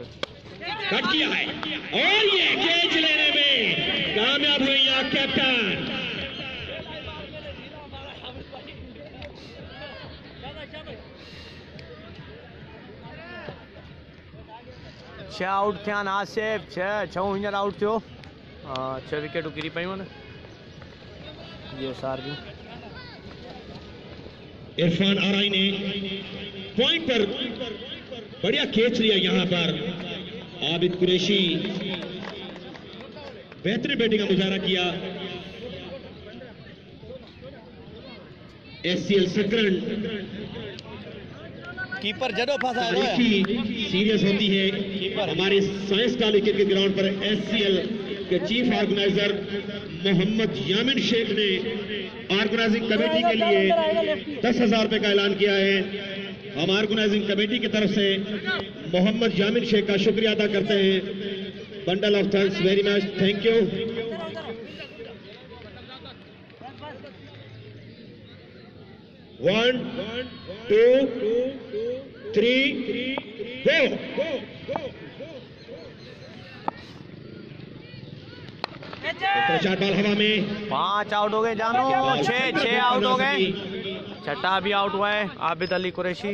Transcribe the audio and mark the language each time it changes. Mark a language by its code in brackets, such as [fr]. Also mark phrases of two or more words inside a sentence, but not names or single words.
[ur] کٹ کیا ہے اور یہ کیچ لینے میں کامیاب ہوئی یہاں کیپٹن. [sd] 6 आउट थे आसिफ, 6 हींअर आउट थियो, 6 विकेटूं किरी पयूं न ये सार जूं। [ur] عرفان آرائی نے پوائنٹ پر بڑھیا کیچ لیا یہاں پر، عابد قریشی بہترین بیٹنگ کا مظاہرہ کیا. SCL سکرن کیپر جڈو پھنسا ہے, سیریس ہوتی ہے. ہمارے سائنس کالج کرکٹ گراؤنڈ پر SCL کے [en] chief organizer [ur] محمد یامین شیخ نے [en] organizing committee [ur] کے لیے 10,000 روپے کا اعلان کیا ہے. ہم [en] organizing committee [ur] کی طرف سے محمد یامین شیخ کا شکریہ ادا کرتے ہیں. [en] bundle of thanks, very much, thank you. one 2 3 go. [ur] بال ہوا میں, 5 آؤٹ ہو گئے جانو، 6 آؤٹ ہو گئے، چھٹا بھی آؤٹ ہوا ہے عابد علی قریشی.